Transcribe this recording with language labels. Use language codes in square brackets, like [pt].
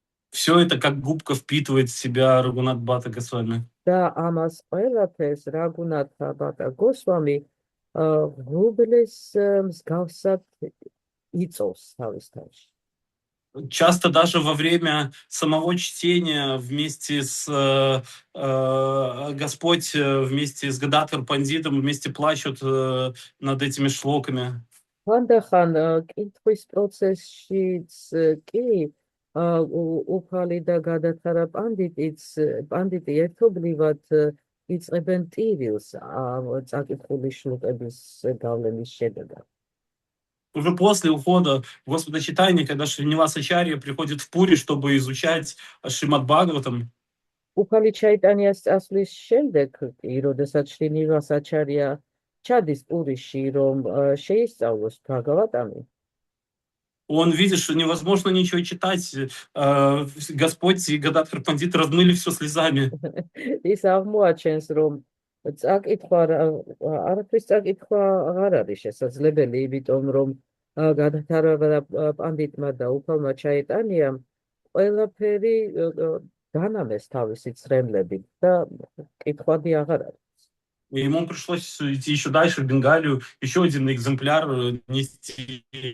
[ru] Все это как губка впитывает в себя Рагунат Бхата Госвами. [ka] და ამას ყველაფერს რაგუნათა ბატა გოსვამი ღრუბლის მსგავსად იწოვს თავის თავში. [ru] Часто даже во время самого чтения вместе с Господь, вместе с Гададхар Пандитом, вместе плачут над этими шлоками. [ka] ხანდახან კითხვის პროცესშიც კი უფალი და გადათარა პანდიტი ერთობლივად იწყებენ ტირილს წაკითხული შლოკების გავლენის შედეგად. [ru] Уже после ухода Господа Чайтаньи, когда Шриниваса Ачарья приходит в Пури, чтобы изучать Шримад Бхагаватам, [ka] უფალი ჩაიტანიას წასვლის შემდეგ კი, როდესაც შრინივას აჩარია ჩადის პურიში, რომ შეისწავლოს ბჰაგავატამი, [ru] он видит, что невозможно ничего читать. Господь и Гададхар Пандит размыли все слезами. [ka] ის აღმოაჩენს, რომ არაფრის წაკითხვა აღარ არის შესაძლებელი, იმიტომ რომ გადათარა პანდიტმა და უფალმა ჩაიტანიამ ყველაფერი განამეს თავისი ცრემლებით და კითხვადი აღარ არის. [ru] И ему пришлось идти еще дальше, в Бенгалию, еще один экземпляр нести.